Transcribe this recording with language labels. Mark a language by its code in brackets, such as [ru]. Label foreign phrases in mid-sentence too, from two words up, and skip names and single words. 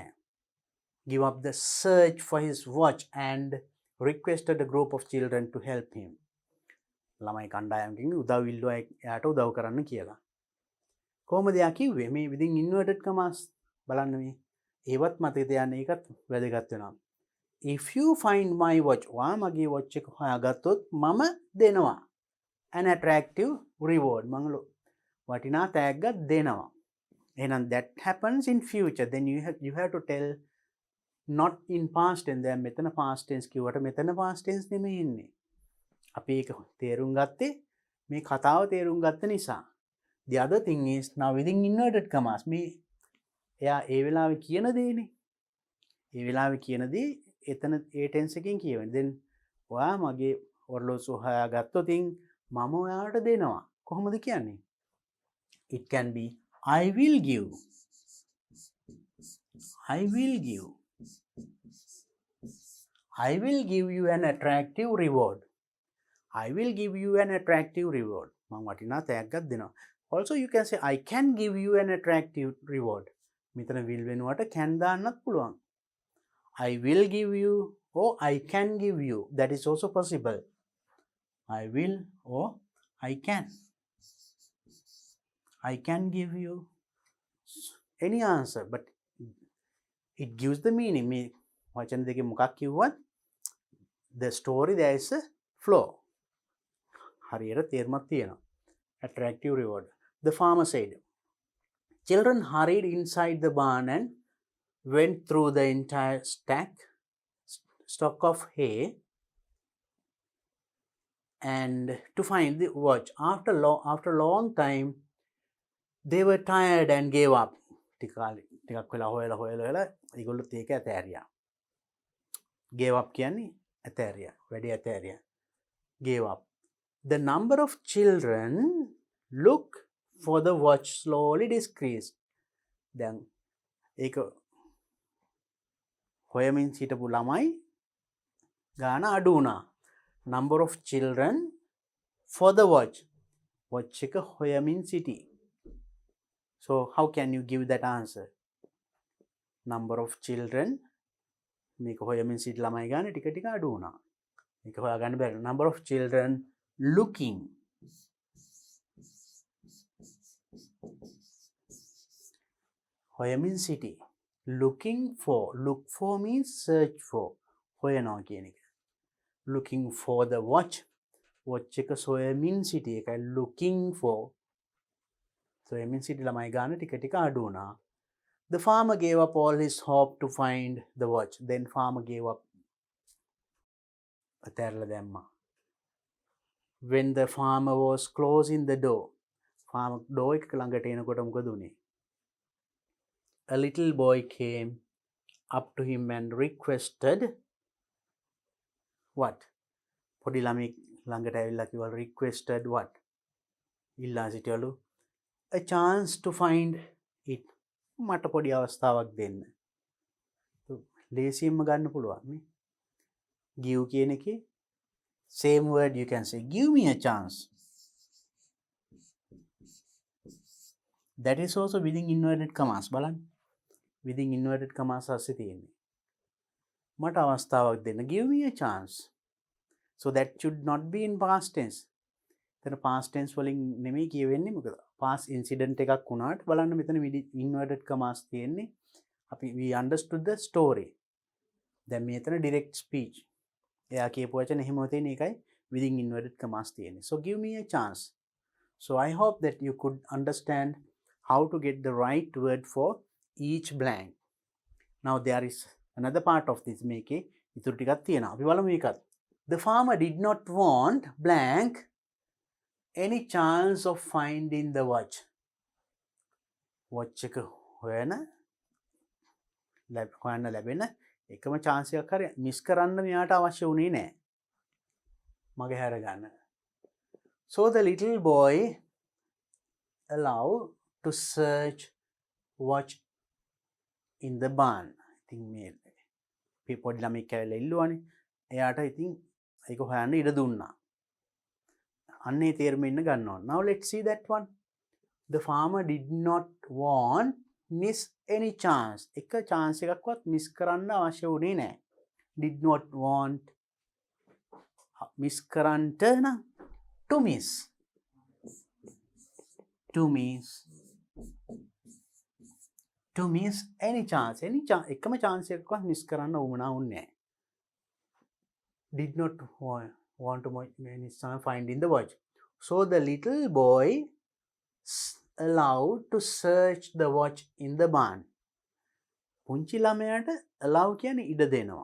[en] give up the search for his watch and requested a group of children to help him [si] ළමයි කණ්ඩායමකින් උදව් ඉල්ලුවා එයාට උදව් කරන්න කියලා කොහොමද යා කිව්වේ මේ [en] within inverted commas [si] බලන්න මේ ඒවත් මතක තියාගන්න ඒකත් වැදගත් වෙනවා [en] if you find my watch, [si] ඔයා මගේ watch එක හොයාගත්තොත් මම දෙනවා [en] an attractive reward. [si] මම වටිනා තෑග්ගක් දෙනවා. එහෙනම් [en] that happens in future. Then you have to tell not in past tense. [si] දැන් මෙතන [en] past tense [si] කිව්වට මෙතන [en] past tense [si] නෙමෙයි ඉන්නේ. අපි ඒක තේරුම් ගත්තේ මේ කතාව තේරුම් ගත්ත නිසා. [en] The other thing is now within inverted commas [si] මේ එයා ඒ වෙලාවේ කියන දේනේ. ඒ වෙලාවේ කියන දේ එතන ඒ tense එකෙන් කියවෙන්නේ. then ඔයා මගේ ඔරලෝසුව හොයාගත්තොත් මම ඔයාට දෙනවා. කොහොමද කියන්නේ? [en] It can be I will give. I will give. I will give you an attractive reward. I will give you an attractive reward. [si] මම වටිනා තෑග්ගක් දෙනවා. [en] Also you can say I can give you an attractive reward. [si] මෙතන will වෙනුවට can දාන්නත් පුළුවන්. [en] I will give you or I can give you. That is also possible. I will or I can. I can give you any answer, but it gives the meaning. [si] මේ වචන දෙකේ මොකක් කිව්වත් [en] the story there is a flow. [si] හරියට තේරුමක් තියෙනවා. [en] Attractive reward. The farmer said, children hurried inside the barn and went through the entire stock of hay and to find the watch. After a long time, they were tired and gave up. [si] ටිකක් වෙලා හොයලා ඒගොල්ලොත් ඒක ඇතෑරියා. [en] Gave up [si] කියන්නේ ඇතෑරියා. වැඩි ඇතෑරියා. [en] Gave up. The number of children look for the watch slowly decreased. [si] දැන් ඒක හොයමින් සිටපු ළමයි ගාන අඩු වුණා. [en] Number of children for the watch. [si] watch එක හොයමින් සිටි. [en] So how can you give that answer? Number of children [si] මේක හොයමින් සිටි ළමයි ගාන ටික ටික අඩු වුණා. මේක හොයාගන්න බැරි. [en] Number of children looking. [si] හොයමින් සිටි. [en] Looking for. Look for means search for. [si] හොයනවා කියන එක. [en] Looking for the watch. [si] watch එක සොයමින් සිටි එකයි [en] looking for. [si] සොයමින් සිටි ළමයි ගාන ටික ටික අඩු වුණා. [en] The farmer gave up all his hope to find the watch. Then farmer gave up. [si] අතෑරලා දැම්මා. [en] When the farmer was closing the door. [si] farmer door එක ළඟට එනකොට මොකද උනේ? [en] A little boy came up to him and requested what? [si] පොඩි ළමෙක් ළඟට ඇවිල්ලා කිව්වා [en] requested what? [si] ඉල්ලා සිටියලු [en] a chance to find it. [si] මට පොඩි අවස්ථාවක් දෙන්න. ලේසියෙන්ම ගන්න පුළුවන් නේ. [en] give [si] කියන එකේ [en] same word you can say give me a chance. That is also within inverted commas. [si] බලන්න. [en] within inverted commas [si] අස්සේ තියෙන්නේ. මට අවස්ථාවක් දෙන්න. [en] give me a chance. So that should not be in past tense. [si] එතන [en] past tense [si] වලින් නෙමෙයි කියවෙන්නේ මොකද? [en] past incident [si] එකක් වුණාට බලන්න මෙතන [en] inverted commas [si] තියෙන්නේ. [en] අපි we understood the story. [si] දැන් මෙතන [en] direct speech. [si] එයා කියපු වචන එහෙම තියෙන එකයි [en] within inverted commas [si] තියෙන්නේ. [en] So give me a chance. So I hope that you could understand how to get the right word for each blank. [si] Now there is another part of this මේකේ ඉතුරු ටිකක් තියෙනවා. අපි බලමු මේකත්. [en] The farmer did not want blank any chance of finding the watch. [si] watch එක හොයන්න ලැබෙන එකම chance එකක් හරි මිස් කරන්න මෙයාට අවශ්‍ය වුණේ නැහැ. මගේ හැර ගන්න. [en] So the little boy allowed to search watch in the barn. [si] ඉතින් මේ පොඩි ළමෙක් ඇවිල්ලා ඉල්ලුවානේ. එයාට ඉතින් ඒක හොයන්න ඉඩ දුන්නා. අන්නේ තේරුම ඉන්න ගන්න ඕන. [en] Now let's see that one. The farmer did not want miss any chance. [si] එක chance එකක්වත් miss කරන්න අවශ්‍ය වුණේ නැහැ. [en] Did not want miss [si] කරන්නට නම් [en] to miss. To miss any chance. [si] එකම chance එකක්වත් miss කරන්න උවමනා වුණේ නැහැ. [en] did not want to finding the watch. So the little boy allowed to search the watch in the barn. [si] පුංචි ළමයාට allow කියන්නේ ඉඩ දෙනවා.